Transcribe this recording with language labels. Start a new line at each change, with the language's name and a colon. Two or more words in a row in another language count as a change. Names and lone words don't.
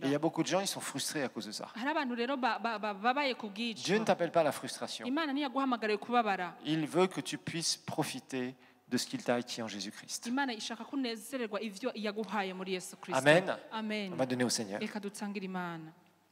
French: il y a beaucoup de gens, ils sont frustrés à cause de ça.
Kinyarwanda: hari abantu rero babaye ku bw'icyo
French: Dieu ne t'appelle pas à la frustration.
Kinyarwanda: imana ntiyaguhamagariye kubabara
French: Il veut que tu puisses profiter de ce qu'il t'a acquis en Jésus-Christ.
Kinyarwanda: imana ishaka kunezererwa ivyo yaguhaye muri yesu kristo Amen. amen
French: On va donner au Seigneur.
Kinyarwanda: reka dutangire imana